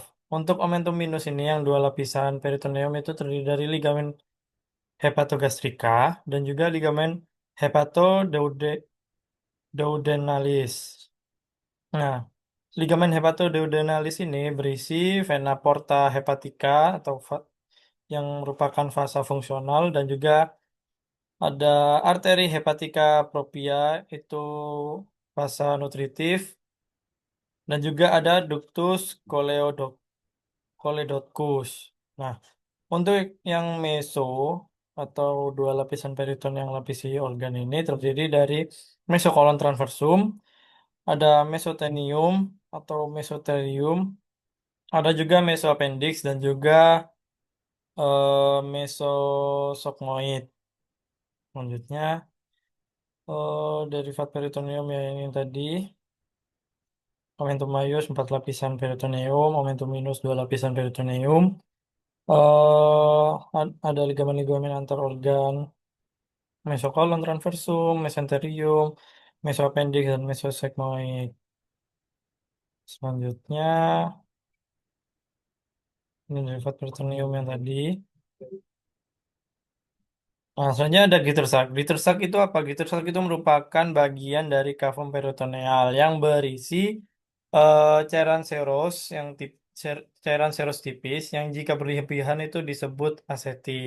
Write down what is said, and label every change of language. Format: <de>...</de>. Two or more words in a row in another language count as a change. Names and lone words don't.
<id>Untuk</id> <la>omentum minus</la> <id>ini yang dua lapisan peritoneum itu terdiri dari ligamen hepatogastrika dan juga ligamen hepatoduodenalis. Nah, ligamen hepatoduodenalis ini berisi</id> <la>vena porta hepatica</la> <id>atau yang merupakan vasa fungsional dan juga ada arteri</id> <la>hepatica propria</la> <id>itu vasa nutritif dan juga ada</id> <la>ductus coledochus.</la> <id>Nah, untuk yang meso atau dua lapisan periton yang lapisi organ ini terdiri dari</id> <la>mesokolon transversum,</la> <id>ada mesotenium atau mesotelium, ada juga mesoappendix dan juga mesosogmoid. Selanjutnya derivat peritoneum yang tadi,</id> <la>omentum maius</la> <id>4 lapisan peritoneum,</id> <la>omentum minus</la> <id>2 lapisan peritoneum. Ada ligamen-ligamen antar organ,</id> <la>mesokolon transversum,</la> <id>mesenterium, mesoappendix dan mesosigmoid. Selanjutnya ini derivat peritoneum yang tadi. Nah, selanjutnya ada Gittersack. Gittersack itu apa? Gittersack itu merupakan bagian dari kavum peritoneal yang berisi cairan seros cairan seros tipis yang jika berlebihan itu disebut asetis.</id>